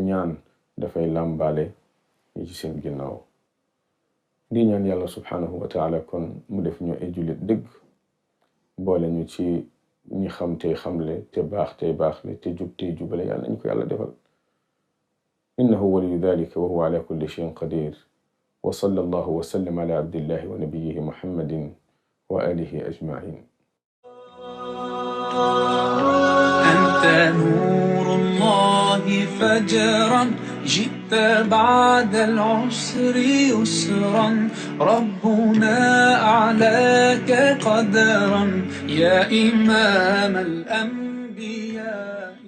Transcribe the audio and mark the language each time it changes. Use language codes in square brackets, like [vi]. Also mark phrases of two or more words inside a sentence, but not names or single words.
[wo] ñaan dafay làmbaale ñi ci seen ginnaaw di ñaan yàlla [ar] سبحانه وتعالى [wo] kon mu def ñu ay jullit dëgg boole ñu ci ñi xam tey xamle te baax tey baaxle te jub tey jubale yàlla nañ ko yàlla defal [ar] إنه ولي ذلك وهو على كل شيء قدير وصلى الله وسلم على عبد الله ونبيه محمد وآله أجمعين أنت نور الله فجرا جئت بعد العسر يسرا ربنا أعلاك قدرا يا إمام الأنبياء